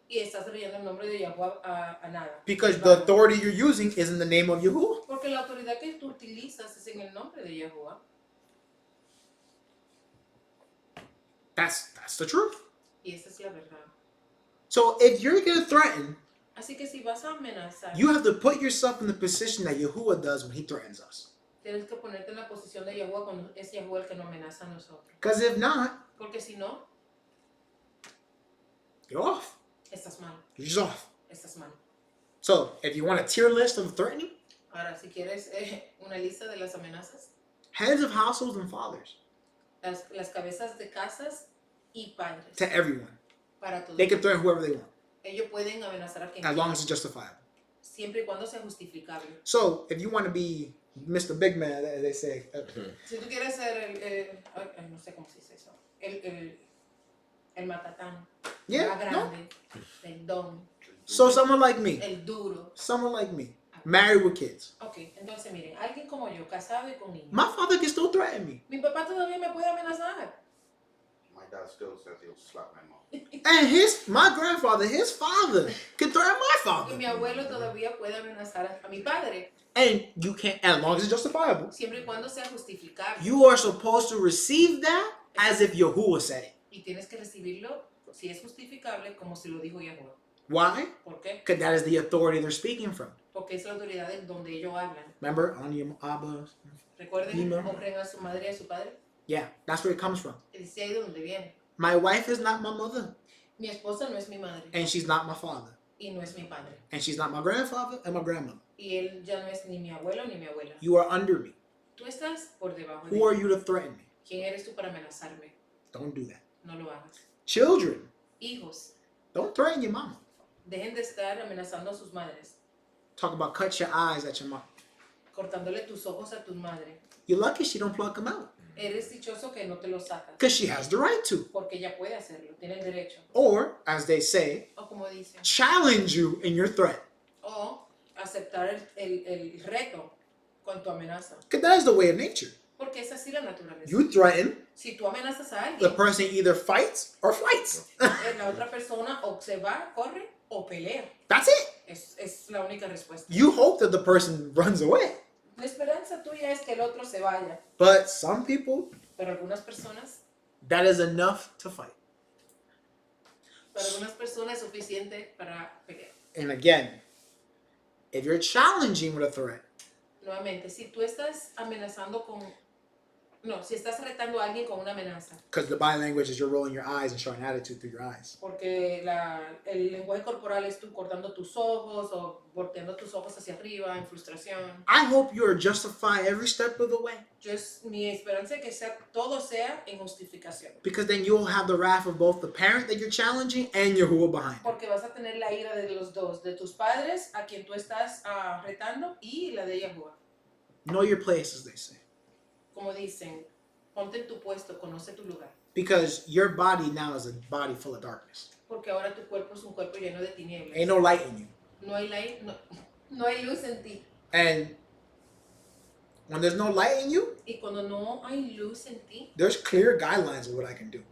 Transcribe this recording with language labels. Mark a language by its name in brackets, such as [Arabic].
[Spanish] y estás trayendo el nombre de Yahuwah a nada. [English] Because the authority you're using is in the name of Yahuwah. [Spanish] Porque la autoridad que tú utilizas es en el nombre de Yahuwah. [English] That's the truth. [Spanish] Y esa es la verdad. [English] So if you're going to threaten, [Spanish] Así que si vas a amenazar, [English] you have to put yourself in the position that Yahuwah does when he threatens us. [Spanish] tienes que ponerte en la posición de Yahuwah cuando es Yahuwah el que nos amenaza a nosotros. [English] Because if not, [Spanish] Porque si no, [English] you're off. [Spanish] estás mal. [English] You're just off. [Spanish] Estás mal. [English] So if you want a tier list of threatening, [Spanish] Ahora, si quieres una lista de las amenazas, [English] heads of households and fathers, [Spanish] las cabezas de casas y padres, [English] to everyone. [Spanish] para todos. [English] They can threaten whoever they want, [Spanish] Ellos pueden amenazar a quien [English] as long [Spanish] quieran, [English] as it's justifiable. [Spanish] siempre y cuando sea justificable. [English] So if you want to be Mr. Big Man, as they say, [Spanish] Si tú quieres ser no sé cómo se dice eso, el matatán, [English] yeah, [Spanish] más [English] no. [Spanish] grande, el don, [English] So someone like me, [Spanish] el duro. [English] married with kids. [Spanish] Ok, entonces miren, alguien como yo, casado y con niños. [English] My father can still threaten me. [Spanish] Mi papá todavía me puede amenazar. [English] My dad still says he'll slap my mom. And my grandfather, his father, can threaten my [Spanish] Y [English] father. [Spanish] mi abuelo todavía puede amenazar a mi padre, [English] And you can't, as long as it's justifiable, [Spanish] siempre y cuando sea justificable. [English] you are supposed to receive that as if Yahuwah said it. [Spanish] Y tienes que recibirlo, si es justificable, como si lo dijo Yahuwah. [English] Why? [Spanish] ¿Por qué? [English] Because that is the authority they're speaking from. [Spanish] Porque es la autoridad en donde ellos hablan. [English] Remember, on your Abba. [Spanish] Recuerden, [English] Amen. [Spanish] honren a su madre y a su padre. [English] Yeah, that's where it comes from. [Spanish] Es de ahí de donde viene. [English] My wife is not my mother, [Spanish] Mi esposa no es mi madre [English] and she's not my father, [Spanish] y no es mi padre. [English] and she's not my grandfather and my grandmother. [Spanish] Y él ya no es ni mi abuelo ni mi abuela. [English] You are under me. [Spanish] Tú estás por debajo de [English] Who are [Spanish] mí. [English] you to threaten me? [Spanish] ¿Quién eres tú para amenazarme? [English] Don't do that. [Spanish] No lo hagas. [English] Children, [Spanish] Hijos, [English] don't threaten your mama. [Spanish] dejen de estar amenazando a sus madres, [English] Talk about cut your eyes at your mom. [Spanish] cortándole tus ojos a tu madre. [English] You're lucky she don't pluck them out, [Spanish] Eres dichoso que no te los sacas, [English] because she has the right to. [Spanish] porque ella puede hacerlo, tiene el derecho. [English] Or, as they say, [Spanish] O como dicen, [English] challenge you in your threat. [Spanish] o aceptar el reto con tu amenaza, [English] Because that is the way of nature. [Spanish] porque es así la naturaleza. [English] You threaten, [Spanish] Si tú amenazas a [English] the [Spanish] alguien, [English] person either fights or flights. [Spanish] la otra persona o se va, corre o pelea. [English] That's it. [Spanish] Es la única respuesta. [English] You hope that the person runs away. [Spanish] La esperanza tuya es que el otro se vaya, [English] But some people, [Spanish] pero algunas personas, [English] that is enough to fight. [Spanish] para algunas personas es suficiente para pelear. [English] And again, if you're challenging with a threat, [Spanish] Nuevamente, si tú estás amenazando con... No, si estás retando a alguien con una amenaza, [English] because the body language is you're rolling your eyes and showing attitude through your eyes. [Spanish] porque el lenguaje corporal es tú cortando tus ojos o volteando tus ojos hacia arriba en frustración. [English] I hope you are justifying every step of the way, [Spanish] Mi esperanza es que todo sea en justificación, [English] because then you'll have the wrath of both the parent that you're challenging and Yahuwah behind it. [Spanish] porque vas a tener la ira de los dos, de tus padres a quien tú estás retando y la de Yahuwah. [English] Know your place, as they say. [Spanish] Como dicen, ponte en tu puesto, conoce tu lugar, [English] Because your body now is a body full of darkness. [Spanish] porque ahora tu cuerpo es un cuerpo lleno de tinieblas. [English] Ain't no light in you. [Spanish] No hay luz en ti. [English] And when there's no light in you, [Spanish] Y cuando no hay luz en ti, [English] there's clear guidelines of what I can do.